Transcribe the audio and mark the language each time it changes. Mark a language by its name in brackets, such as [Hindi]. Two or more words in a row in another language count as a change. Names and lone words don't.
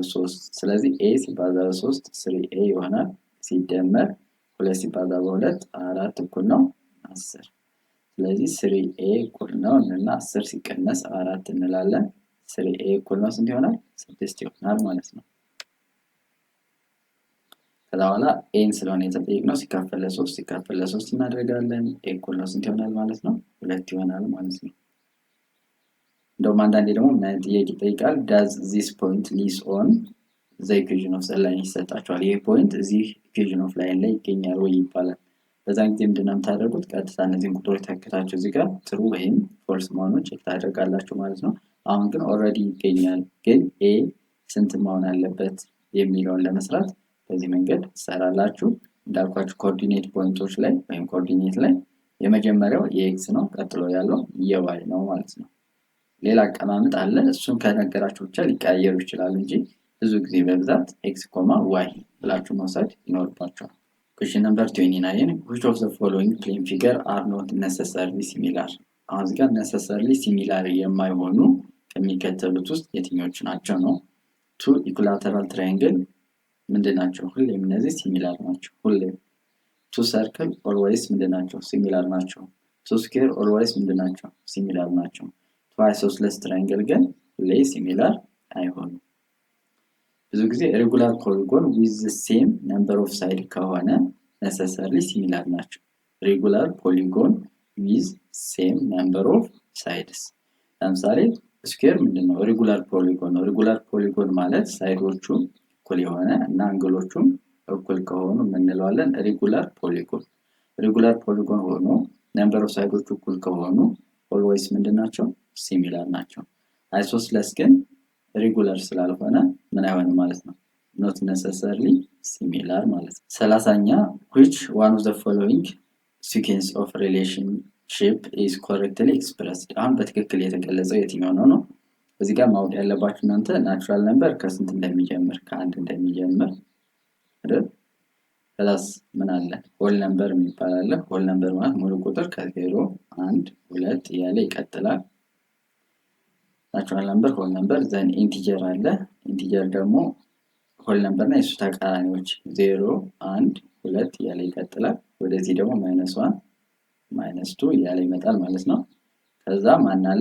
[Amharic] 3። ስለዚህ a ሲባዛ በ3 3a ይሆናል። ሲደመር 2 ሲባዛ በ2 4 እኩል ነው 10። ስለዚህ 3a እኩል ነው እና 10 ሲቀነስ 4 እንላለን። 3a እኩል ነው ስንት ይሆናል? 6 ይሆናል ማለት ነው። ከዛ በኋላ ኤን ስለሆነ የተጠየቅነው ሲካፈል ለ3 እናደርጋለን። ኤ እኩል ነው ስንት ይሆናል ማለት ነው? 2 ይሆናል ማለት ነው። እንደውም አንዳንዴ ደግሞ ምን አይነት ጥያቄ ይጠይቃል? [English] does this point lies on the equation of the line [Amharic] ይሰጣቸዋል። ይሄ ፖይንት እዚህ [English] equation of line [Amharic] ላይ ይገኛል ወይ ይባላል። በዛን ጊዜ ምንድነው የምታደርጉት? ቀጥታ እነዚህን ቁጥሮች ተከታችሁ እዚህ ጋር ትሩ ወይም ፎልስ መሆኑን ቼክ ታደርጋላችሁ ማለት ነው። አሁን ግን ኦልሬዲ ይገኛል፣ ግን ኤ ስንት መሆን አለበት የሚለውን ለመስራት በዚህ መንገድ ትሰራላችሁ። እንዳልኳችሁ ኮኦርዲኔት ፖይንቶች ላይ ወይም ኮኦርዲኔት ላይ የመጀመሪያው የኤክስ ነው፣ ቀጥሎ ያለው የዋይ ነው ማለት ነው። ሌላ አቀማመጥ አለ፣ እሱን ከነገራችሁ ብቻ ሊቀያየሩ ይችላሉ እንጂ ብዙ ጊዜ በብዛት [English] x comma y [Amharic] ብላችሁ መውሰድ ይኖርባችኋል። [English] Question number 29 which of the following plane figure are not necessarily similar? [Amharic] አሁን እዚህ ጋር [English] necessarily similar [Amharic] የማይሆኑ ከሚከተሉት ውስጥ የትኞቹ ናቸው ነው? [English] two equilateral triangle [Amharic] ምንድን ናቸው? ሁሌም እነዚህ ሲሚላር ናቸው። ሁሌም [English] two circle always [Amharic] ምንድን ናቸው? ሲሚላር ናቸው። [English] two square always [Amharic] ምንድን ናቸው? ሲሚላር ናቸው። [English] two isosceles triangle [Amharic] ግን ሁሌ ሲሚላር አይሆኑም። ብዙ ጊዜ [English] regular polygon with the same number of side [Amharic] ከሆነ [English] necessarily similar [Amharic] ናቸው። [English] regular polygon with same number of sides። [Amharic] ለምሳሌ ስኩዌር ምንድነው? [English] regular polygon [Amharic] ነው። [English] regular polygon [Amharic] ማለት ሳይዶቹ እኩል የሆነ እና አንግሎቹም እኩል ከሆኑ እንለዋለን [English] regular polygon። regular polygon [Amharic] ሆኖ [English] number of [Amharic] ሳይዶቹ እኩል ከሆኑ ኦልዌይስ ምንድናቸው? ሲሚላር ናቸው። አይሶስለስ ግን ሬጉላር ስላልሆነ ምን አይሆንም ማለት ነው፣ [English] not necessarily similar [Amharic] ማለት ነው። 30ኛ [English] which one of the following sequence of relationship is correctly expressed? [Amharic] አሁን በትክክል የተገለጸው የትኛው ነው? እዚህ ጋር ማወቅ ያለባችሁ እናንተ [English] natural number [Amharic] ከስንት እንደሚጀምር ከአንድ እንደሚጀምር አይደል? ከዛስ ምን አለ? [English] whole number [Amharic] የሚባል አለ። [English] whole number [Amharic] ማለት ሙሉ ቁጥር ከዜሮ 1 2 እያለ ይቀጥላል። [English] natural number whole number then integer [Amharic] አለ። ኢንቲጀር ደግሞ [English] whole number [Amharic] እና የሱ ተቃራኒዎች 0 1 2 እያለ ይቀጥላል። ወደዚህ ደግሞ -1 -2 እያለ ይመጣል ማለት ነው። ከዛ ማን አለ?